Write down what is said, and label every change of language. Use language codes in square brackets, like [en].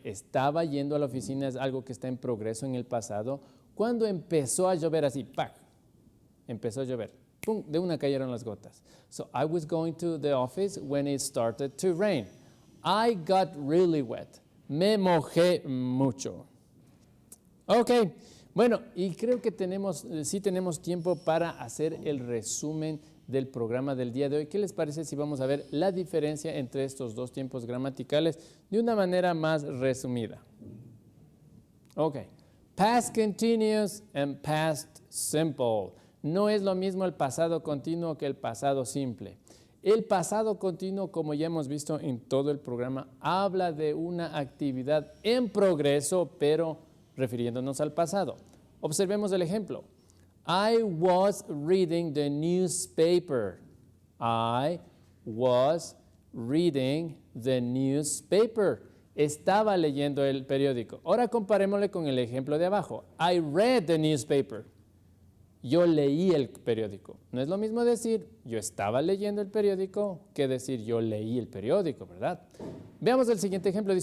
[es] Estaba yendo a la oficina, es algo que está en progreso en el pasado. Cuando empezó a llover así, ¡pac! Empezó a llover. ¡Pum! De una cayeron las gotas. [en] So I was going to the office when it started to rain. I got really wet. [es] Me mojé mucho. Ok, bueno, y creo que sí tenemos tiempo para hacer el resumen del programa del día de hoy. ¿Qué les parece si vamos a ver la diferencia entre estos dos tiempos gramaticales de una manera más resumida? Ok, [en] past continuous and past simple. [es] No es lo mismo el pasado continuo que el pasado simple. El pasado continuo, como ya hemos visto en todo el programa, habla de una actividad en progreso, pero refiriéndonos al pasado. Observemos el ejemplo. [en] I was reading the newspaper. I was reading the newspaper. [es] Estaba leyendo el periódico. Ahora comparémosle con el ejemplo de abajo. [en] I read the newspaper. [es] Yo leí el periódico. No es lo mismo decir yo estaba leyendo el periódico que decir yo leí el periódico, ¿verdad? Veamos el siguiente ejemplo.